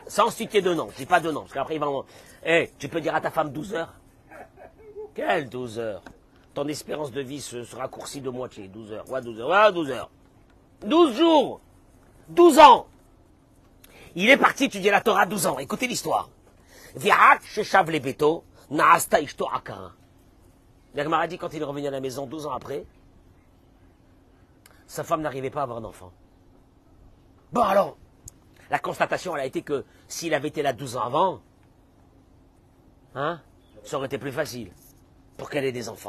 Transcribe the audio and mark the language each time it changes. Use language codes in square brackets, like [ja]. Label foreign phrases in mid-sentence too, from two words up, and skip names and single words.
[fr] Sans citer de nom, je dis pas de nom, parce qu'après il va... tu peux dire à ta femme 12 heures. Quelle 12 heures? Ton espérance de vie se raccourcit de moitié, 12 heures. Ouais, 12 heures, ouais, 12 heures. 12 jours, 12 ans. Il est parti étudier la Torah 12 ans. Écoutez l'histoire. [he] וראה ששב לביתו, נעשתה אשתו עקרה. [fr] La Gemara dit quand il est revenu à la maison 12 ans après, sa femme n'arrivait pas à avoir d'enfant. Bon alors, la constatation elle a été que s'il avait été là 12 ans avant, hein, ça aurait été plus facile pour qu'elle ait des enfants.